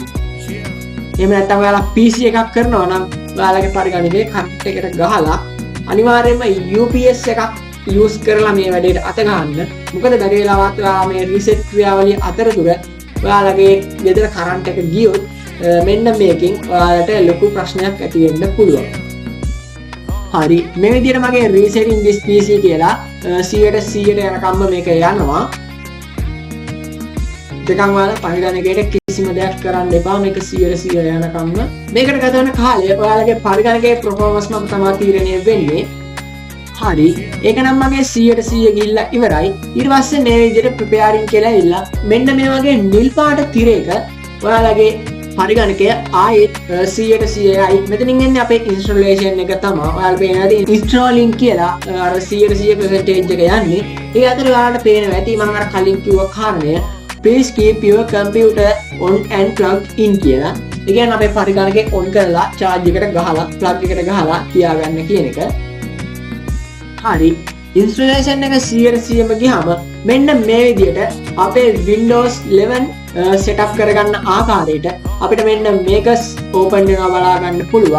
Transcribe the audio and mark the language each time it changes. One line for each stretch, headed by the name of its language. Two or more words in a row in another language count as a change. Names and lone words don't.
Sinhala: එහෙම නැත්නම් ඔයාලා PC එකක් කරනවා නම් ඔයාලගේ පරිගණකයේ කරන්ට් එකට ගහලා අනිවාර්යයෙන්ම UPS එකක් use කරලා මේ වැඩේට අත ගන්න. මොකද බැරි වෙලාවත් ඔයාලා මේ reset ක්‍රියාවලිය අතරතුර ඔයාලගේ ගෙදර කරන්ට් එක ගියොත් මෙන්න මේකෙන් ඔයාලට ලොකු ප්‍රශ්නයක් ඇති වෙන්න පුළුවන්. හරි, මේ විදිහට මගේ
English: resetting this PC
Sinhala: කියලා 100% යනකම්ම මේක යනවා. දෙකන් ඔයාලා පරිගණකයට කිසිම දෙයක් කරන්න එපා. මේක 100% යනකම්ම. මේකට ගත වෙන කාලය ඔයාලගේ පරිගණකයේ performance මත තමයි තීරණය වෙන්නේ. හරි, ඒක නම් මගේ 100% ගිහිල්ලා ඉවරයි. ඊට පස්සේ මේ විදිහට preparing කියලා ඉල්ල මෙන්න මේ වගේ නිල් පාට තිරයක ඔයාලගේ පරිගණකය ආයෙත් 100%යි. මෙතනින් එන්නේ අපේ installation එක තමයි. ඔයාලා පේනවා installing කියලා අර 100% percentage එක යන්නේ. ඒ අතර ඔයාලට පේනවා ඇති මම අර කලින් කිව්ව කාරණය
English: please keep your computer on and plugged in
Sinhala: කියලා. ඒ කියන්නේ අපේ පරිගණකේ on කරලා charge එකට ගහලා plug එකට ගහලා තියාගන්න කියන එක. හරි, installation එක 100%ම ගියාම මෙන්න මේ විදිහට අපේ Windows 11 setup කරගන්න ආකාරයට අපිට මෙන්න මේක open වෙනවා බලා ගන්න පුළුවන්.